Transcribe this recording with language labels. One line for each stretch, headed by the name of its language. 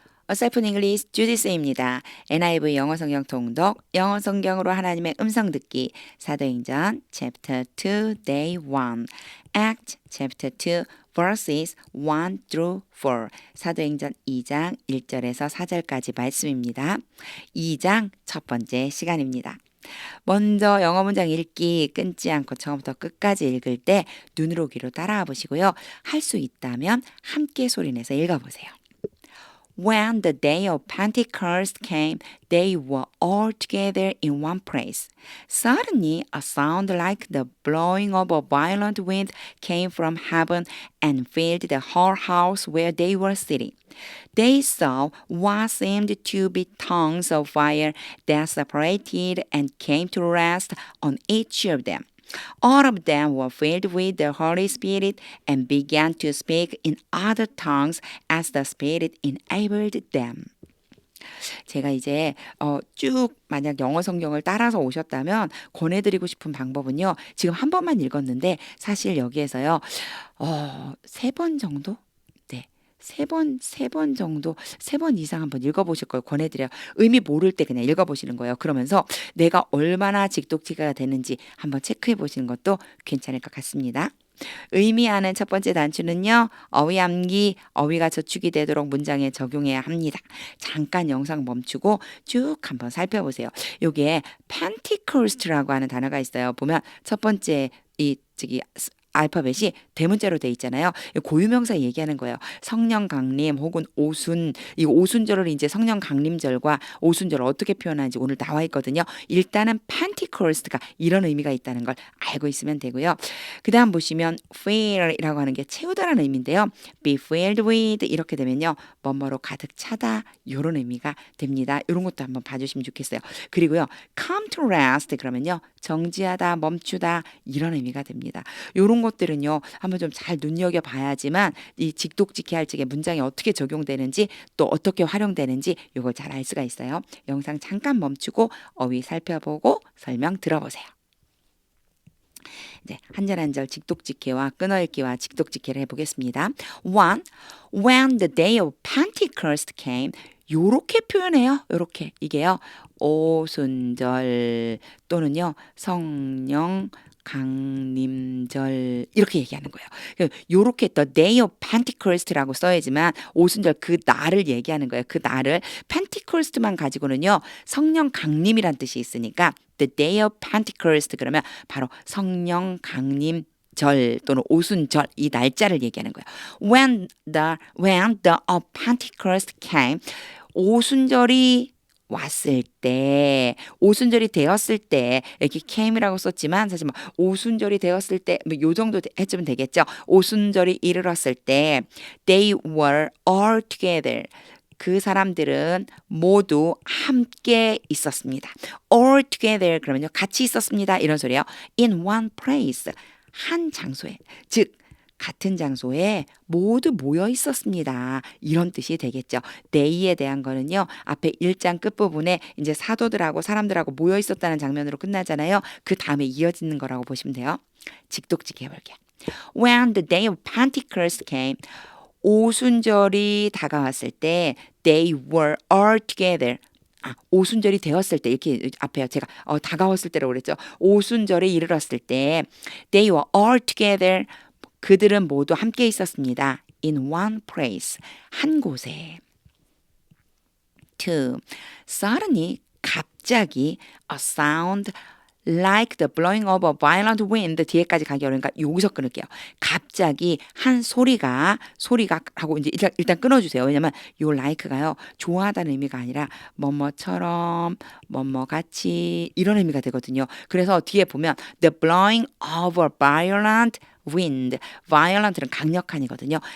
Korean: A Self in English 주디스입니다. NIV 영어 성경 통독, 영어 성경으로 하나님의 음성 듣기, 사도행전 Chapter 2 Day 1,
English: Act Chapter 2 Verses 1 through 4,
Korean: 사도행전 2장 1절에서 4절까지 말씀입니다. 2장 첫 번째 시간입니다. 먼저 영어 문장 읽기 끊지 않고 처음부터 끝까지 읽을 때 눈으로 귀로 따라와 보시고요. 할 수 있다면 함께 소리내서 읽어보세요.
English: When the day of Pentecost came, they were all together in one place. Suddenly, a sound like the blowing of a violent wind came from heaven and filled the whole house where they were sitting. They saw what seemed to be tongues of fire that separated and came to rest on each of them. All of them were filled with the Holy Spirit and began to speak in other tongues as the Spirit enabled them.
Korean: 제가 이제 쭉 만약 영어 성경을 따라서 오셨다면 권해드리고 싶은 방법은요. 지금 한 번만 읽었는데 사실 여기에서요. 세 번 정도? 네. 세 번 정도, 세 번 이상 한번 읽어보실 걸 권해드려요. 의미 모를 때 그냥 읽어보시는 거예요. 그러면서 내가 얼마나 직독치가 되는지 한번 체크해 보시는 것도 괜찮을 것 같습니다. 의미하는 첫 번째 단추는요. 어휘 암기, 어휘가 저축이 되도록 문장에 적용해야 합니다. 잠깐 영상 멈추고 쭉 한번 살펴보세요. 여기에 Pentecost라고 하는 단어가 있어요. 보면 첫 번째 알파벳이 대문자로 돼 있잖아요. 고유명사 얘기하는 거예요. 성령 강림 혹은 오순, 이 오순절을 이제 성령 강림절과 오순절을 어떻게 표현하는지 오늘 나와 있거든요. 일단은 Pentecost가 이런 의미가 있다는 걸 알고 있으면 되고요. 그 다음 보시면 fill이라고 하는 게 채우다라는 의미인데요.
English: be filled with
Korean: 이렇게 되면요. 뭐뭐로 가득 차다 이런 의미가 됩니다. 이런 것도 한번 봐주시면 좋겠어요. 그리고요.
English: come to rest
Korean: 그러면요. 정지하다, 멈추다 이런 의미가 됩니다. 이런 것들은요. 한번 좀 잘 눈여겨봐야지만 이 직독직해 할 적에 문장이 어떻게 적용되는지 또 어떻게 활용되는지 이걸 잘 알 수가 있어요. 영상 잠깐 멈추고 어휘 살펴보고 설명 들어보세요. 네, 한 절 한 절 직독직해와 끊어읽기와 직독직해를 해보겠습니다.
English: One, when the day of Pentecost came,
Korean: 요렇게 표현해요. 요렇게 이게요. 오순절 또는요. 성령 강림절 이렇게 얘기하는 거예요. 요렇게
English: the day of Pentecost
Korean: 라고 써야지만 오순절 그 날을 얘기하는 거예요. 그 날을 Pentecost만 가지고는요. 성령 강림이란 뜻이 있으니까
English: the day of Pentecost
Korean: 그러면 바로 성령 강림 절 또는 오순절 이 날짜를 얘기하는 거예요.
English: When the of Pentecost came
Korean: 오순절이 왔을 때, 오순절이 되었을 때, 이렇게 came이라고 썼지만 사실 뭐 오순절이 되었을 때, 뭐 요 정도 해주면 되겠죠. 오순절이 이르렀을 때,
English: they were all together.
Korean: 그 사람들은 모두 함께 있었습니다.
English: all together
Korean: 그러면요 같이 있었습니다. 이런 소리예요.
English: in one place
Korean: 한 장소에 즉 같은 장소에 모두 모여 있었습니다. 이런 뜻이 되겠죠. day에 대한 거는요. 앞에 1장 끝부분에 이제 사도들하고 사람들하고 모여 있었다는 장면으로 끝나잖아요. 그 다음에 이어지는 거라고 보시면 돼요. 직독직해 볼게요.
English: When the day of Pentecost came
Korean: 오순절이 다가왔을 때
English: they were all together
Korean: 오순절이 되었을 때 이렇게 앞에요. 제가 다가왔을 때라고 그랬죠. 오순절에 이르렀을 때
English: they were all together
Korean: 그들은 모두 함께 있었습니다.
English: in one place
Korean: 한 곳에.
English: two suddenly 갑자기 a sound like the blowing of a violent wind
Korean: 뒤에까지 가기 어려우니까 여기서 끊을게요. 갑자기 한 소리가 하고 이제 일단 끊어주세요. 왜냐면 요 like가요 좋아하다는 의미가 아니라 뭐뭐처럼 뭐뭐같이 이런 의미가 되거든요. 그래서 뒤에 보면
English: the blowing of a violent wind
Korean: violent는 강력한이거든요.